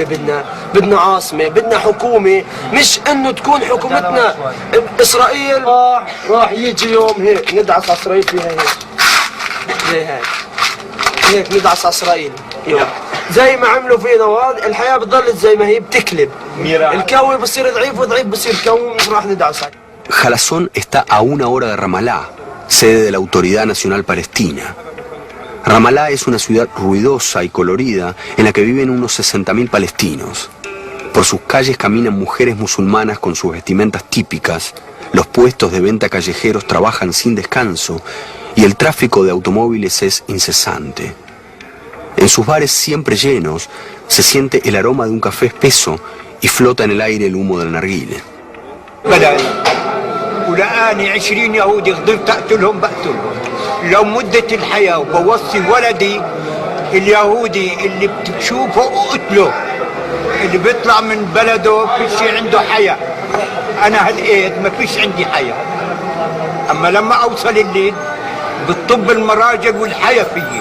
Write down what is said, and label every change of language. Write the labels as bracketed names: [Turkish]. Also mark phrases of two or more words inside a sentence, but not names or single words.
[Arabic] بدنا عاصمه، بدنا حكومه، مش انه تكون حكومتنا اسرائيل راح يجي يوم هيك ندعس على اسرائيل فيها زي هيك ندعس على اسرائيل يوم زي ما عملوا فينا، وهذا الحياه بتضل زي ما هي بتكلب، الكوي بصير ضعيف وضعيف بصير كوي، مش راح ندعسك. [Spanish] Jalazón está a 1 hora de Ramalá, sede de la Autoridad Nacional Palestina. Ramalá es una ciudad ruidosa y colorida en la que viven unos 60.000 palestinos. Por sus calles caminan mujeres musulmanas con sus vestimentas típicas, los puestos de venta callejeros trabajan sin descanso y el tráfico de automóviles es incesante. En sus bares siempre llenos se siente el aroma de un café espeso y flota en el aire el humo del narguile. [Arabic] ولقاني 20 يهودي قدرت اقتلهم بقتلهم. لو مدة الحياة وبوصي ولدي اليهودي اللي بتشوفه اقتله، اللي بيطلع من بلده فيش عنده حياة. انا هالقيت ما فيش عندي حياة، اما لما اوصل الليل بتطب المراجل والحياة فيي.